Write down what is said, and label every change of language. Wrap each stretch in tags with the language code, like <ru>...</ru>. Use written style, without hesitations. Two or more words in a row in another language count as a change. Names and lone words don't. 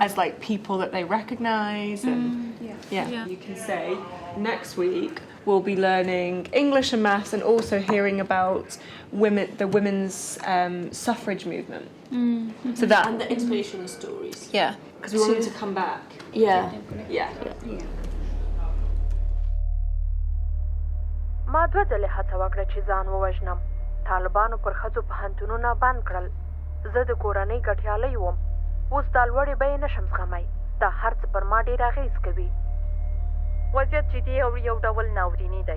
<en>as like people that they recognize, and you can say next week we'll be learning English and maths, and also hearing about the women's suffrage movement. So that And the inspirational stories. Yeah, because we want them to come back. Yeah.</en> <ps>ما دوه ځلې هڅه وکړه چې ځان ووژنم. طالبانو پر ښځو پوهنتونونه بند کړل. زه د کورنۍ ګټیالی وم. اوس دا لوړې بیې نشم زغمی. دا هر څه پر ما ډېر اغېز کوي. وضعیت جدي او یو ډول ناوریني دی.</ps>